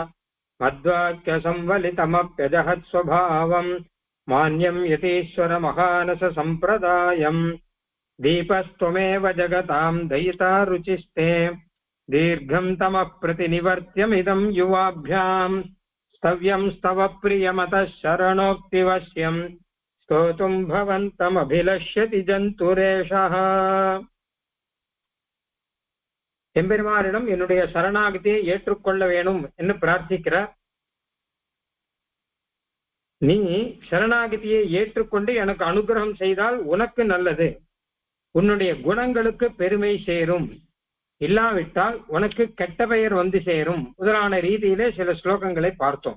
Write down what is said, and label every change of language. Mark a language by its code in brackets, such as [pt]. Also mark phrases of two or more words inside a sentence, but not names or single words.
[sa] मद्वाक्यसंवलितमप्यजहत्स्वभावं मान्यं यतीश्वरमहानससम्प्रदायं दीपस्त्वमेव जगतां दयिता रुचिस्ते दीर्घं तमः प्रतिनिवर्त्यमिदं युवाभ्यां स्तव्यं स्तव प्रियमतः शरणोक्तिवश्यं स्तोतुं भवन्तमभिलष्यति जन्तुरेषः. [ta] எம்பெருமானிடம் என்னுடைய சரணாகதியை ஏற்றுக்கொள்ள வேணும் என்று பிரார்த்திக்கிறார். நீ சரணாகதியை ஏற்றுக்கொண்டு எனக்கு அனுகிரகம் செய்தால் உனக்கு நல்லது, உன்னுடைய குணங்களுக்கு பெருமை சேரும், இல்லாவிட்டால் உனக்கு கெட்ட பெயர் வந்து சேரும் முதலான ரீதியிலே சில ஸ்லோகங்களை பார்த்தோம்.